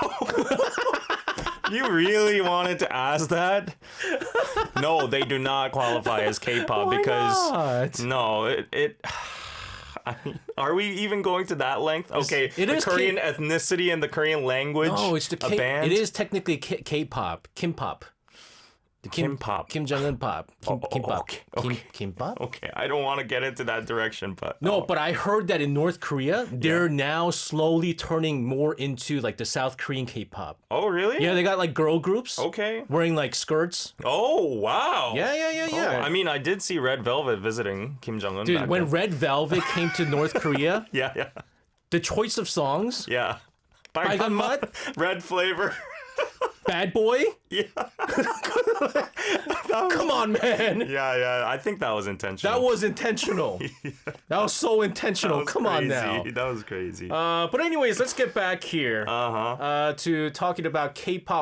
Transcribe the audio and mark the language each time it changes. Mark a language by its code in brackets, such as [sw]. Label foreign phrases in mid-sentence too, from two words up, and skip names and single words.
[en] You really wanted to ask that? No, they do not qualify as K-pop because no, I mean, are we even going to that length? Okay, it the is Korean ethnicity and the Korean language. No, it's the band. It is technically K-pop, Kim-pop. The Kim-pop. Kim Jong-un pop. Kim-pop. Okay. Kim-pop? Okay, I don't want to get into that direction, but... No, but I heard that in North Korea, they're now slowly turning more into like the South Korean K-pop. Oh, really? Yeah, they got like girl groups. Okay. Wearing like skirts. Oh, wow. Yeah. Oh, I mean, I did see Red Velvet visiting Kim Jong-un Dude, back when then. Red Velvet came to North Korea, Yeah. the choice of songs, Yeah. [ko] 빨간 맛, [en] Red flavor. Bad Boy. Yeah. Come on, man. Yeah. I think that was intentional. That was intentional. That was so intentional. That was Come on now. That was crazy. But anyways, let's get back here to talking about K-pop.